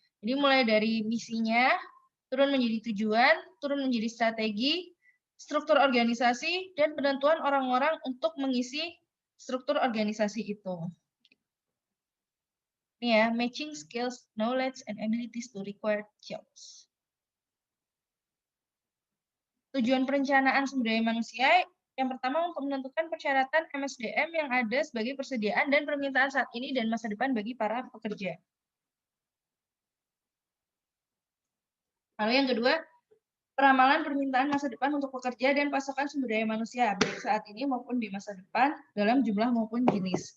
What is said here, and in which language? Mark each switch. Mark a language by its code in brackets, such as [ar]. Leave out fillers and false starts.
[id] Jadi mulai dari misinya, turun menjadi tujuan, turun menjadi strategi, struktur organisasi, dan penentuan orang-orang untuk mengisi struktur organisasi itu. [en] Ini ya, matching skills, knowledge, and abilities to required jobs. [id] Tujuan perencanaan sumber daya manusia yang pertama untuk menentukan persyaratan MSDM yang ada sebagai persediaan dan permintaan saat ini dan masa depan bagi para pekerja. Lalu yang kedua, peramalan permintaan masa depan untuk pekerja dan pasokan sumber daya manusia, baik saat ini maupun di masa depan, dalam jumlah maupun jenis.